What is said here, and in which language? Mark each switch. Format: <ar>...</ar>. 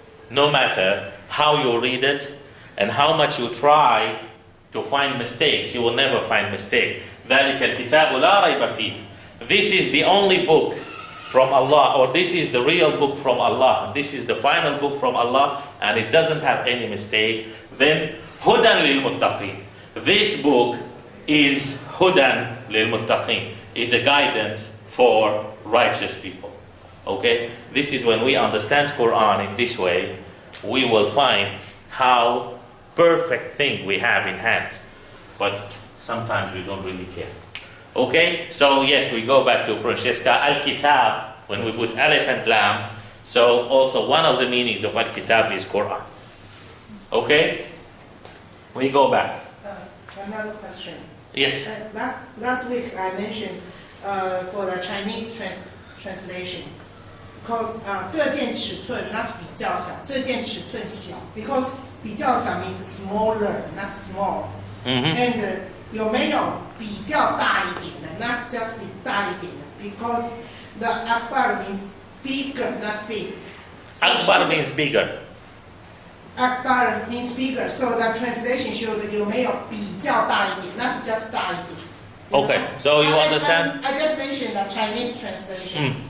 <en>No matter how you read it and how much you try to find mistakes, you will never find mistake.</en> <ar>ذلك الكتاب لا ريب فيه.</ar> <en>This is the only book from Allah, or this is the real book from Allah. This is the final book from Allah, and it doesn't have any mistake. Then</en> <ar>هدى للمتقين.</ar> <en>This book is</en> <ar>هدى للمتقين,</ar> <en>is a guidance for righteous people. Okay? This is when we understand Quran in this way, we will find how perfect thing we have in hands. But sometimes we don't really care. Okay? So yes, we go back to Francesca. Al-Kitab, when we put Alif and Lam, so also one of the meanings of Al-Kitab is Quran. Okay? We go back. Another question. Yes. Last week I mentioned for the Chinese translation. Because</en> <zh>这件尺寸</zh> <en>not</en> <zh>比较小，这件尺寸小。</zh> <en>Because</en> <zh>比较小</zh> <en>means smaller, not small. And</en> <zh>有没有比较大一点的 ？</zh> <en>Not just</en> <zh>比大一点的。</zh> <en>Because the akbar means bigger, not big. Akbar means bigger. Akbar means bigger. So the translation showed</en> <zh>有没有比较大一点</zh> <en>，not just</en> <zh>大一点。</zh> <en>Okay, so you understand? I just mentioned the Chinese translation.</en>